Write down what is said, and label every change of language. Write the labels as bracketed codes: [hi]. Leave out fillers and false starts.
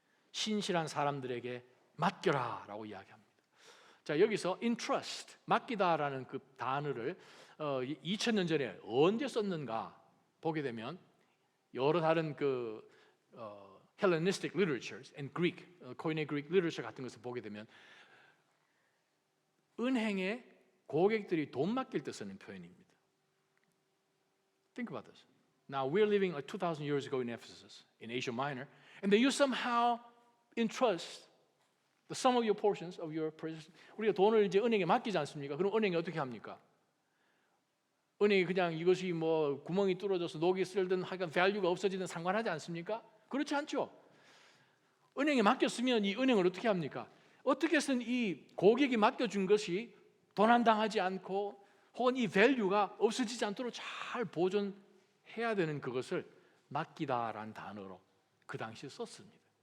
[ko] 신실한 사람들에게 맡겨라 라고 이야기합니다. 자, 여기서 entrust, 맡기다라는 그 단어를 2000년 전에 언제 썼는가 보게 되면 여러 다른 그 [en] Hellenistic literatures and Greek, Koine Greek literature [ko] 같은 것을 보게 되면 은행에 고객들이 돈 맡길 때 쓰는 표현입니다. [en] Think about this. Now we're living like 2,000 years ago in Ephesus, in Asia Minor, and then you somehow entrust the sum of your portions of your purchase. [ko] 우리가 돈을 이제 은행에 맡기지 않습니까? 그럼 은행이 어떻게 합니까? 은행이 그냥 이것이 뭐 구멍이 뚫어져서 녹이 슬든 하여간 밸류가 없어지든 상관하지 않습니까? 그렇지 않죠. 은행에 맡겼으면 이 은행을 어떻게 합니까? 어떻게 해서는 이 고객이 맡겨준 것이 도난당하지 않고 혹은 이 밸류가 없어지지 않도록 잘 보존해야 되는 그것을 맡기다라는 단어로 그 당시에 썼습니다.